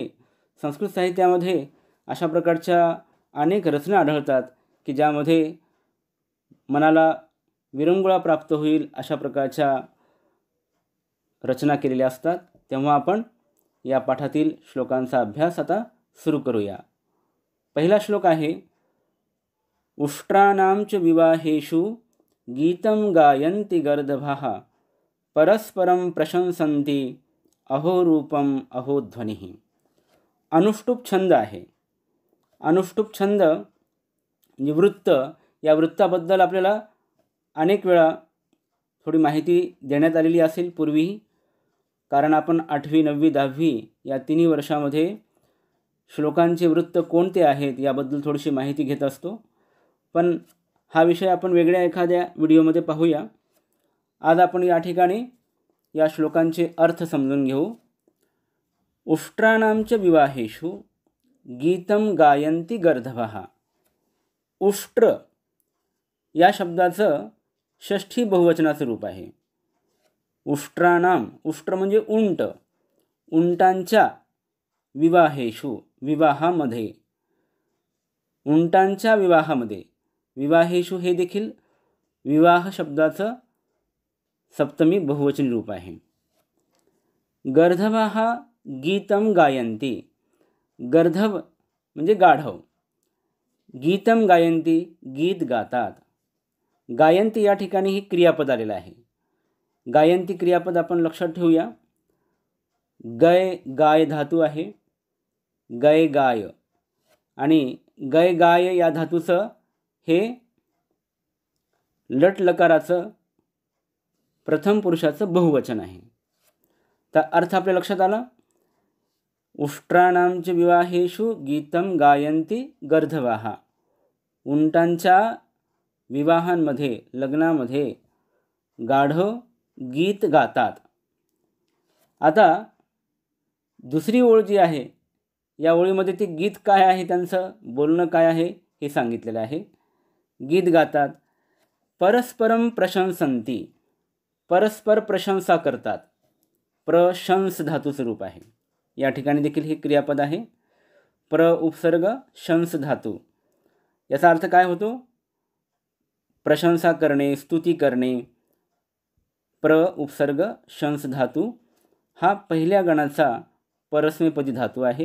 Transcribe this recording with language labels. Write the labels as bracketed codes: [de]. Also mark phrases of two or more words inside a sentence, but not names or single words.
[mr] संस्कृत साहित्यामध्ये अशा प्रकारच्या अनेक रचना आढळतात की ज्यामध्ये मनाला विरंगुळा प्राप्त होईल अशा प्रकारच्या रचना केलेल्या असतात। तेव्हा आपण या पाठातील श्लोकांचा अभ्यास आता सुरू करूया। पहिला श्लोक आहे, [sa] उष्ट्राणां च विवाहेषु गीतं गायन्ति गर्दभाः परस्परं प्रशंसन्ति अहो रूपम अहो ध्वनिः। [mr] अनुष्टुप छंद आहे। अनुष्टुप छंद निवृत्त, या वृत्ताबद्दल आपल्याला अनेक वेळा थोडी माहिती देण्यात आलेली असेल पूर्वीही, कारण आपण 8वी 9वी 10वी या तिन्ही वर्षामध्ये श्लोकांचे वृत्त कोणते आहेत याबद्दल थोडीशी माहिती घेत असतो। पण हा विषय आपण वेगळ्या एखाद्या व्हिडिओमध्ये पाहूया। आज आपण या ठिकाणी या श्लोकांचे अर्थ समजून घेऊ। [sa] उष्ट्राणां च विवाहेषु गीतं गायन्ति गर्दभाः। [mr] उष्ट्र या शब्दाचं षष्ठी बहुवचनाचं रूप आहे। उष्ट्राणां, उष्ट्र म्हणजे उंट, उंटांच्या विवाहेषु, विवाहामध्ये, उंटांच्या विवाहामध्ये, विवाहेषु हे देखील विवाह शब्दाचं सप्तमी बहुवचनी रूप आहे। [sa] गर्दभाः गीतं गायन्ति। [mr] गर्दभ म्हणजे गाढव, [sa] गीतं गायन्ति [mr] गीत गातात। गायन्ति या ठिकाणी ही क्रियापद आलेलं आहे। गायन्ति क्रियापद आपण लक्षात ठेवूया। गय गाय धातू आहे, गय गाय, आणि गय गाय या धातूचं हे लट लकाराचं प्रथम पुरुषाचं बहुवचन आहे। तर अर्थ आपल्या लक्षात आला। [sa] उष्ट्राणां च विवाहेषु गीतं गायन्ति गर्दभाः। [mr] उंटांच्या विवाहांमध्ये, लग्नामध्ये गाढव गीत गातात। आता दुसरी ओळ जी आहे, या ओळीमध्ये ते गीत काय आहे, त्यांचं बोलणं काय आहे हे सांगितलेलं आहे। गीत गातात। [sa] परस्परम प्रशंसन्ति, [mr] परस्पर प्रशंसा करतात। प्रशंस धातूचं रूप आहे। या ठिकाणी देखील हे क्रियापद आहे। प्र उपसर्ग शंस धातू। याचा अर्थ काय होतो? प्रशंसा करणे, स्तुती करणे। प्र उपसर्ग शंस धातू हा पहिल्या गणाचा परस्मैपदी धातू आहे।